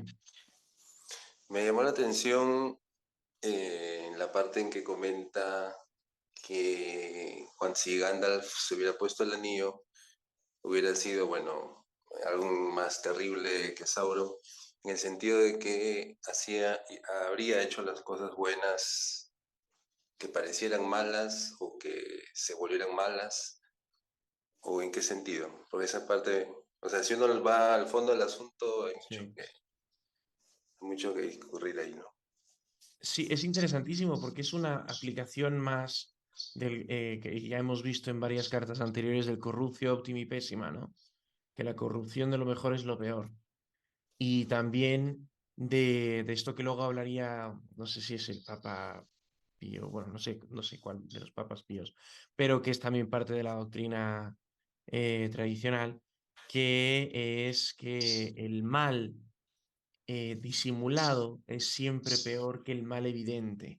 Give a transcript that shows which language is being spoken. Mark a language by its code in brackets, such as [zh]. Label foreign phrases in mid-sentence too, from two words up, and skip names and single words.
[es] Me llamó la atención en la parte en que comenta que cuando si Gandalf se hubiera puesto el anillo, hubiera sido, bueno, algo más terrible que Sauron, en el sentido de que habría hecho las cosas buenas que parecieran malas o que se volvieran malas, o en qué sentido. Por esa parte, o sea, si uno va al fondo del asunto, Sí. hay mucho que discurrir ahí, ¿no? Sí, es interesantísimo porque es una aplicación más que ya hemos visto en varias cartas anteriores del [la] corruptio optimi pessima, [es] ¿no? Que la corrupción de lo mejor es lo peor. Y también de esto que luego hablaría, no sé si es el Papa Pío, bueno, no sé cuál de los papas píos, pero que es también parte de la doctrina tradicional, que es que el mal disimulado es siempre peor que el mal evidente.